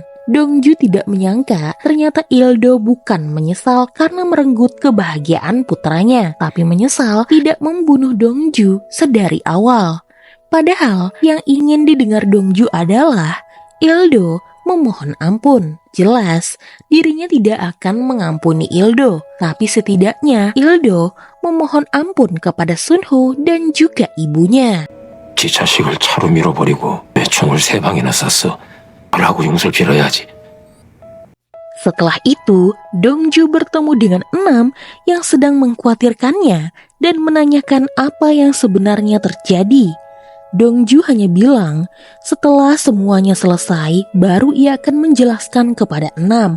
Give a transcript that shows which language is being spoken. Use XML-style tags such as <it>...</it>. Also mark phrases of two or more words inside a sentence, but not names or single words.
<id>Dongju tidak menyangka ternyata Ildo bukan menyesal karena merenggut kebahagiaan putranya, tapi menyesal tidak membunuh Dongju sedari awal. Padahal yang ingin didengar Dongju adalah Ildo memohon ampun. Jelas dirinya tidak akan mengampuni Ildo, tapi setidaknya Ildo memohon ampun kepada Sunho dan juga ibunya.</id> <ko>지 자식을 차로 밀어버리고 내 총을 3방이나 쐈어. 라고 용서를 빌어야지.</ko> <id>Setelah itu, Dongju bertemu dengan Enam yang sedang mengkhawatirkannya dan menanyakan apa yang sebenarnya terjadi. Dongju hanya bilang, setelah semuanya selesai, baru ia akan menjelaskan kepada Enam.</id>